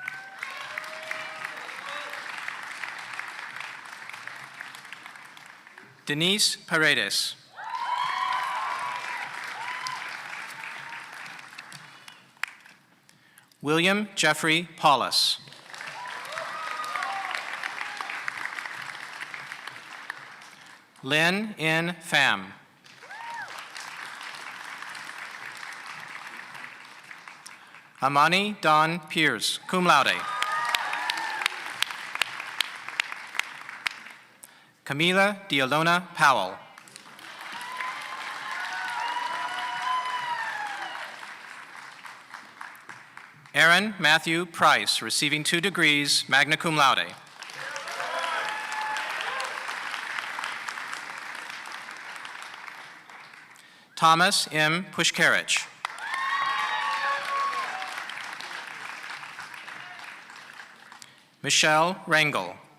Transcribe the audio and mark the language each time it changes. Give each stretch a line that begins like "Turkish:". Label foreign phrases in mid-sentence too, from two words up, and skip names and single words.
English: Denise Paredes. William Jeffrey Paulus. Lynn N. Pham. Amani Don Pierce,
Latin: cum laude.
English: Camila Dialona Powell. Aaron Matthew Price, receiving 2 degrees,
Latin: magna cum laude.
English: Thomas M. Pushkarich. Michelle Rangel.